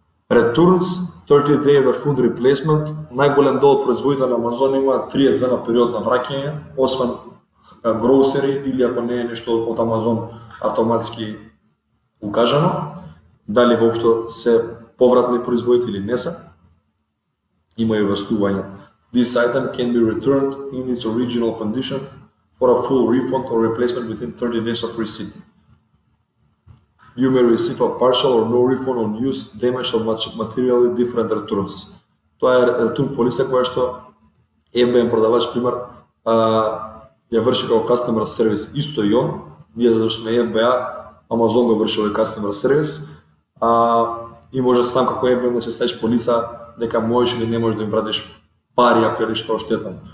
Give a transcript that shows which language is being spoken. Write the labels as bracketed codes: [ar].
[en] Returns 30-day refund replacement, [mk] најголем дел од производите на Амазон има 30 дена период на враќање, освен grocery или ако не е нешто од Амазон автоматски укажано, дали воопшто се повратни производите или не се, има и објаснување. [en] This item can be returned in its original condition for a full refund or replacement within 30 days of receipt. You may receive a partial or no refund on used, damaged or materially different returns. [mk] Тоа е return policy која што FBM продавач, пример, ја врши како customer service, исто и он, ние да сме FBA, Amazon го врши овој customer service, и може сам како FBM да се ставиш полиса дека можеш или не можеш да им вратиш пари ако е нешто оштетено.